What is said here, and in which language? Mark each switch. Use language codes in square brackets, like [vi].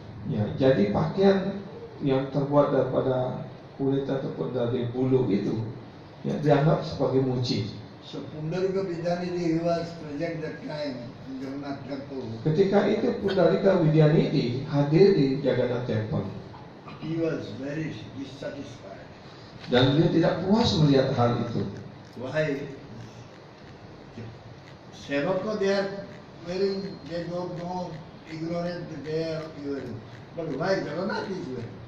[id] Ya, jadi pakaian yang terbuat daripada kulit ataupun dari bulu itu ya dianggap sebagai muci. [en] So Pundarika Vidyanidhi, he was present that time in Jagannath temple. [id] Ketika itu Pundarika Vidyanidhi hadir di Jagannath Temple. [en] He was very dissatisfied. [id] Dan dia tidak puas melihat hal itu. [en] Why? Sevaka, they are wearing, they don't know, ignorant, they are wearing. But why Jagannath is wearing?